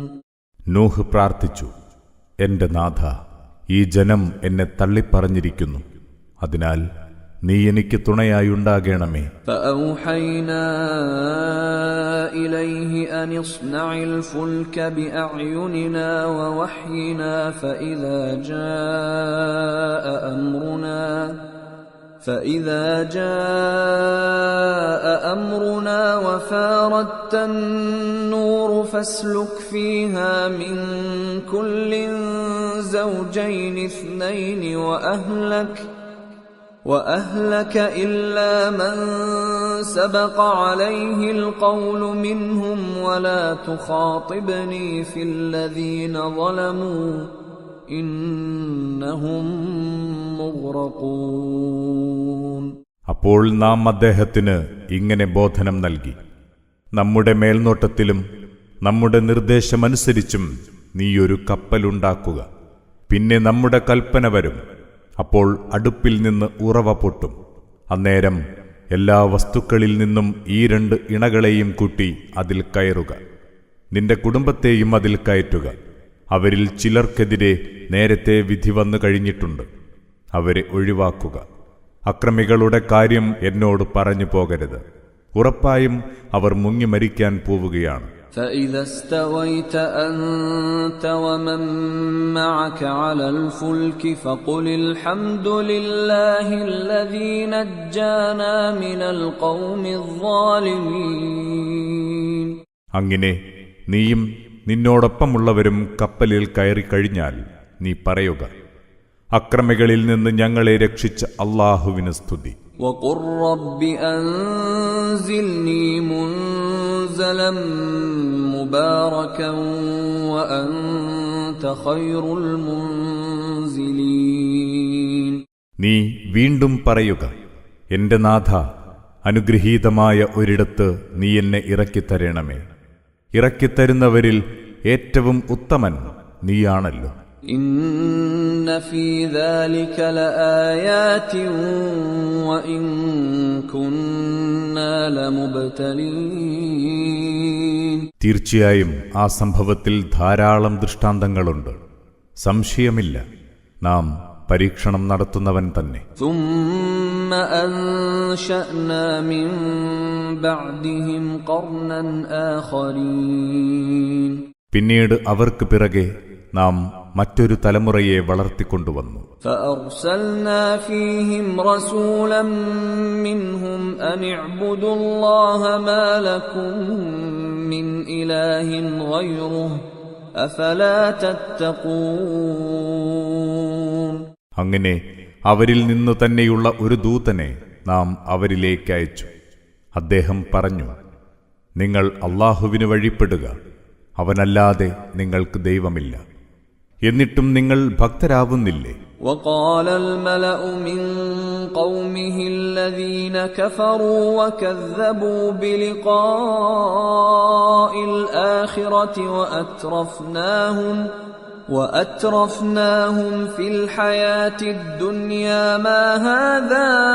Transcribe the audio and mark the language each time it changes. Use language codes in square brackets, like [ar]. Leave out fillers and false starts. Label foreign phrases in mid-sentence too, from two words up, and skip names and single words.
[ml] നൂഹ് പ്രാർത്ഥിച്ചു, എന്റെ നാഥ, ഈ ജനം എന്നെ തള്ളിപ്പറഞ്ഞിരിക്കുന്നു, അതിനാൽ നീ എനിക്ക് തുണയായുണ്ടാകണമേ. [ar] فأوحينا إليه أن اصنع الفلك بأعيننا ووحينا فإذا جاء أمرنا وفارت النور فاسلك فيها من كل زوجين اثنين وأهلك إلا من سبق عليه القول منهم ولا تخاطبني في الذين ظلموا إنهم مغرقون. [ml] അപ്പോൾ നാം അദ്ദേഹത്തിന് ഇങ്ങനെ ബോധനം നൽകി: നമ്മുടെ മേൽനോട്ടത്തിലും നമ്മുടെ നിർദ്ദേശമനുസരിച്ചും നീയൊരു കപ്പലുണ്ടാക്കുക. പിന്നെ നമ്മുടെ കൽപ്പന വരും. അപ്പോൾ അടുപ്പിൽ നിന്ന് ഉറവ പൊട്ടും. അന്നേരം എല്ലാ വസ്തുക്കളിൽ നിന്നും ഈ 2 ഇണകളെയും കൂട്ടി അതിൽ കയറുക. നിന്റെ കുടുംബത്തെയും അതിൽ കയറ്റുക. അവരിൽ ചിലർക്കെതിരെ നേരത്തെ വിധി വന്നു കഴിഞ്ഞിട്ടുണ്ട്. അവരെ ഒഴിവാക്കുക. അക്രമികളുടെ കാര്യം എന്നോട് പറഞ്ഞു പോകരുത്. ഉറപ്പായും അവർ മുങ്ങി മരിക്കാൻ പോവുകയാണ്. [ar] فإذا استويت أنت ومن معك على الفلك فقل الحمد لله الذي نجانا من القوم الظالمين. [ml] അങ്ങനെ നീയും നിന്നോടൊപ്പമുള്ളവരും കപ്പലിൽ കയറിക്കഴിഞ്ഞാൽ നീ പറയുക: അക്രമികളിൽ നിന്ന് ഞങ്ങളെ രക്ഷിച്ച അല്ലാഹുവിന് സ്തുതി. [ar] وقل رب أنزلني منزلا مباركا وأنت خير المنزلين. [ml] നീ വീണ്ടും പറയുക: എന്റെ നാഥ, അനുഗ്രഹീതമായ ഒരിടത്ത് നീ എന്നെ ഇറക്കിത്തരണമേ. ഇറക്കിത്തരുന്നവരിൽ ഏറ്റവും ഉത്തമൻ നീയാണല്ലോ. [ar] إن في ذلك لآيات وإن كنا لمبتلين. [ml] തീർച്ചയായും ആ സംഭവത്തിൽ ധാരാളം ദൃഷ്ടാന്തങ്ങളുണ്ട്. സംശയമില്ല, നാം പരീക്ഷണം നടത്തുന്നവൻ തന്നെ. [ar] ثم أنشأنا من بعدهم قرنا آخرين. [ml] പിന്നീട് അവർക്ക് പിറകെ നാം മറ്റൊരു തലമുറയെ വളർത്തിക്കൊണ്ടുവന്നു. [ar] فأرسلنا فيهم رسولا منهم أن اعبدوا الله ما لكم من إله غيره أفلا تتقون. [ml] അങ്ങനെ അവരിൽ നിന്നു തന്നെയുള്ള ഒരു ദൂതനെ നാം അവരിലേക്ക് അയച്ചു. അദ്ദേഹം പറഞ്ഞു: നിങ്ങൾ അല്ലാഹുവിന് വഴിപ്പെടുക, അവനല്ലാതെ നിങ്ങൾക്ക് ദൈവമില്ല. എന്നിട്ടും നിങ്ങൾ ഭക്തരാവുന്നില്ലേ? [ar] وقال الملأ من قومه الذين كفروا وكذبوا بلقاء الآخرة وأترفناهم في الحياة الدنيا ما هذا